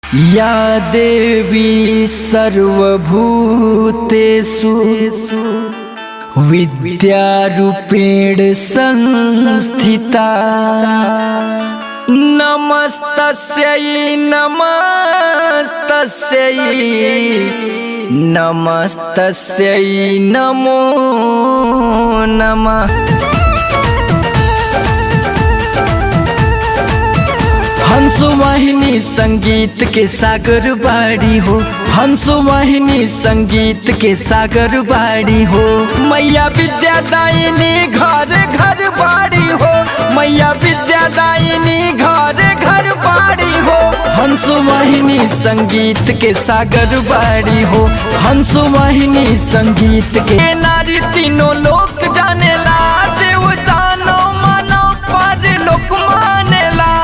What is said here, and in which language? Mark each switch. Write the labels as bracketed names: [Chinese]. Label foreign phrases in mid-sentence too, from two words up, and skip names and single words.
[Sanskrit] या देवी सर्वभूतेषु विद्यारूपेण संस्थिता नमस्तस्यै नमस्तस्यै नमस्तस्यै नमो नमः। [Bhojpuri] हंसवाहिनी संगीत के सागर बाड़ी हो, हंसवाहिनी संगीत के सागर बाड़ी हो। मैया विद्यादायिनी घर घर बाड़ी हो, मैया विद्यादायिनी घर घर बाड़ी हो। हंसवाहिनी संगीत के सागर बाड़ी हो, हंसवाहिनी संगीत के नारी तीनों लोक जानेला, देवता नो मानव पर लोक मानेला।